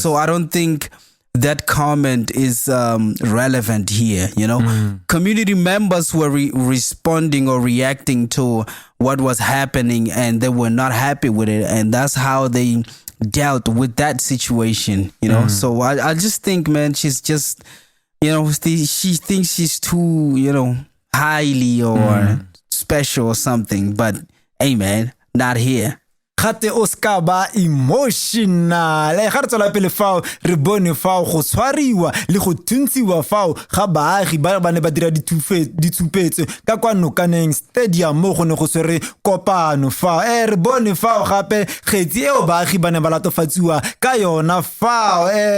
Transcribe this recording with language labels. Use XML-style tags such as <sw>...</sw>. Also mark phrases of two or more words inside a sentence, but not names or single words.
<en>So I don't think that comment is relevant here, Community members were responding or reacting to what was happening and they were not happy with it, and that's how they dealt with that situation, So I just think, man, she's just, she thinks she's too, highly or special or something, but hey, man, not here.</en> <tn>Gate o ska ba emotional ga re tswela pele fao re bone fao go tshwariwa le go thuntsiwa fao ga baagi ba ne ba dira ditshupetso ka kwa Nokaneng stadium mo go ne go swere kopano fao re bone fao gape kgetsi eo baagi ba ne ba latofatsiwa ka yona fao</tn>